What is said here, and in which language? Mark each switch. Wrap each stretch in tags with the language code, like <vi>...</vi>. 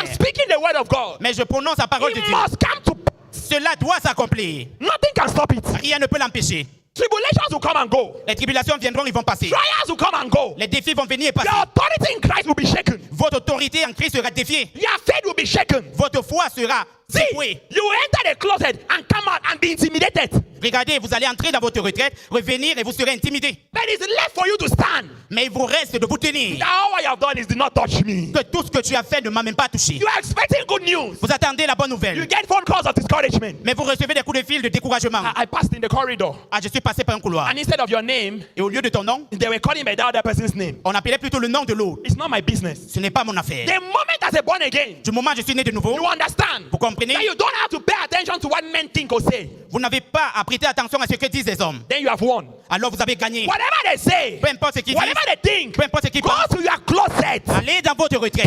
<en>am speaking the word of God.</en> <fr>mais je prononce la parole de</fr> <en>It</en> <fr>Dieu.</fr> <en>must come to pass.</en> <fr>Cela doit s'accomplir.</fr> <en>Nothing can stop it.</en> <fr>Rien ne peut l'empêcher.</fr> <en>Tribulations will come and go.</en> <fr>Les tribulations viendront, ils vont passer.</fr> <en>Trials will come and go.</en> <fr>Les défis vont venir et passer.</fr> <en>Your authority in Christ will be shaken.</en> <fr>Votre autorité en Christ sera défiée.</fr> <en>Your faith will be shaken.</en> <fr>Votre foi sera</fr> <en>See,</en> <fr>secoué.</fr> <en>you enter the closet and come out and be intimidated.</en> <fr>Regardez, vous allez entrer dans votre retraite, revenir et vous serez intimidé.</fr> <en>But it's left for you to stand.</en> <fr>Mais il vous reste de vous tenir.</fr> <en>Now what you have done is did not touch me.</en> <fr>Que tout ce que tu as fait ne m'a même pas touché.</fr> <en>You are expecting good news.</en> <fr>Vous attendez la bonne</fr> <en>You</en> <fr>nouvelle.</fr> <en>get phone calls of discouragement.</en> <fr>Mais vous recevez des coups de fil de découragement.</fr> <en>I passed in the corridor,</en> <fr>Ah, je suis passé par un couloir.</fr> <en>and instead of your name,</en> <fr>Et au lieu de ton nom,</fr> <en>they were calling by the other person's name.</en> <fr>on appelait plutôt le nom de l'autre.</fr> <en>It's not my business.</en> <fr>Ce n'est pas mon affaire.</fr> <en>The moment as a born again,</en> <fr>Du moment où je suis né de nouveau,</fr> <en>you understand</en> <fr>vous comprenez,</fr> <en>that you don't have to pay attention to what men think or say.</en> <fr>vous n'avez pas à prêter attention à ce que disent les hommes.</fr> <en>Then you have won.</en> <fr>Alors vous avez gagné.</fr> <en>Whatever they say,</en> <fr>Peu importe ce qu'ils disent,</fr> <en>whatever they think,</en> <fr>peu importe ce qu'ils</fr> <en>go</en> <fr>pensent,</fr> <en>to your closet.</en> <fr>allez dans votre retraite.</fr>